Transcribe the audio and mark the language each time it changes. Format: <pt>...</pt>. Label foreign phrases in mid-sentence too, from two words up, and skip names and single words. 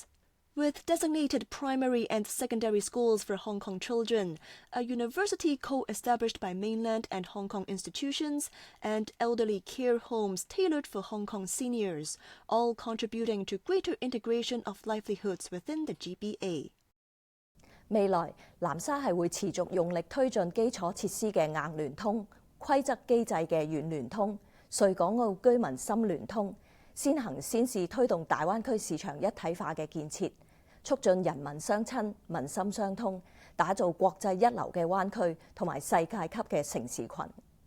<en>With designated primary and secondary schools for Hong Kong children, a university co-established by mainland and Hong Kong institutions, and elderly care homes tailored for Hong Kong seniors, all contributing to greater integration of livelihoods within the GBA.</en> <yue>未來南沙係會持續用力推進基礎設施嘅硬聯通、規則機制嘅軟聯通、穗港澳居民深聯通，先行先試推動大灣區市場一體化嘅建設，促進人民相親、民心相通，打造國際一流嘅灣區同埋世界級嘅城市群。</yue>